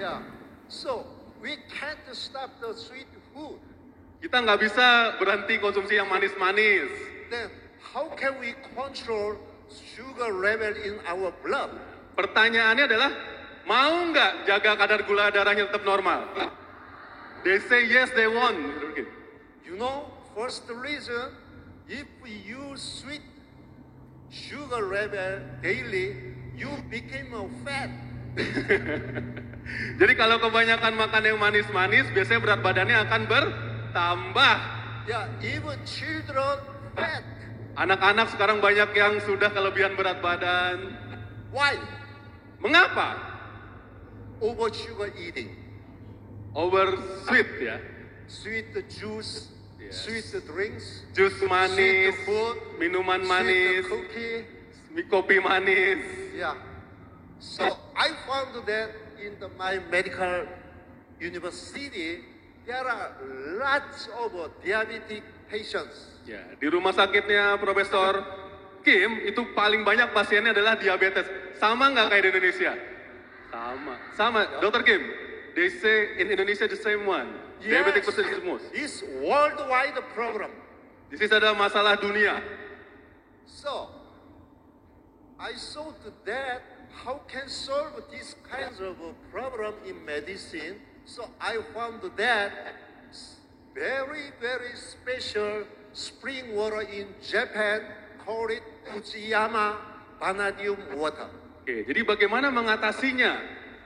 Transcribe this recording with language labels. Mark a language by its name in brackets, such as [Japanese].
[English] Yeah, so we can't stop the sweet food. [Indonesian] Kita nggak bisa berhenti konsumsi yang manis-manis. [English] Then how can we control sugar level in our blood? [Indonesian] Pertanyaannya adalah, mau nggak jaga kadar gula darahnya tetap normal? [English] They say yes, they want. You know, first reason, if we use sweet sugar level daily, you became a fat. [Indonesian] Jadi kalau kebanyakan makan yang manis-manis, biasanya berat badannya akan bertambah. [English] Yeah, even children fat. [Indonesian] Anak-anak sekarang banyak yang sudah kelebihan berat badan. [English] Why? [Indonesian] Mengapa? [English] Over sugar eating. Over sweet ya. Sweet juice, Yes. sweet drinks, [Indonesian] Jus manis, [English] sweet food, [Indonesian] minuman manis, [English] sweet cookie. [Indonesian] kopi manis. Yeah. [English] So I found that in my medical university, there are lots of diabetic patients. [Indonesian] Ya, di rumah sakitnya Profesor Kim itu paling banyak pasiennya adalah diabetes. Sama nggak kayak di Indonesia? Sama. Dr. [English] Kim, they say in Indonesia the same one. Diabetic person is the most. It's worldwide problem. This is [Indonesian] adalah masalah dunia. [English] So I saw that how can solve these kinds of problem in medicine. So I found that very, very special spring water in Japan, call it Fujiyama vanadium water. [Indonesian] Oke, jadi bagaimana mengatasinya?